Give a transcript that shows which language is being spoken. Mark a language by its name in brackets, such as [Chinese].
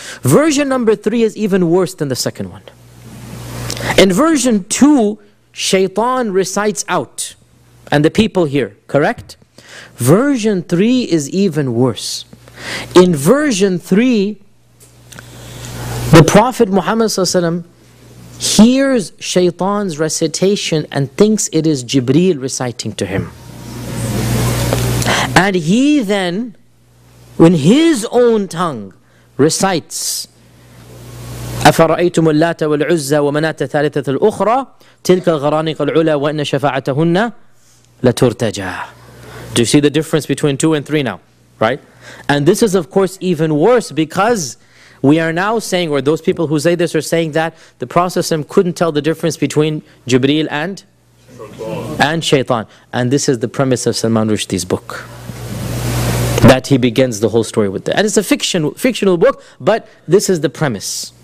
[English] Version number three is even worse than the second one. In version two, Shaytan recites out, and the people hear, correct? Version three is even worse. In version three, the Prophet Muhammad hears Shaytan's recitation and thinks it is Jibreel reciting to him. And he then, in his own tongue, recites, [Arabic] أَفَرَأَيْتُمُ اللَّاتَ وَالْعُزَّى وَمَنَاتَ ثَالِثَةَ الْأُخْرَى تِلْكَ الْغَرَانِقَ الْعُلَى وَإِنَّ شَفَاعَتَهُنَّ لَتُرْتَجَى. [English] Do you see the difference between two and three now? Right? And this is of course even worse, because we are now saying, or those people who say this are saying, that the Prophet ﷺ couldn't tell the difference between Jibreel and Shaytan. And this is the premise of Salman Rushdie's book, that he begins the whole story with that. And it's a fictional book, but this is the premise.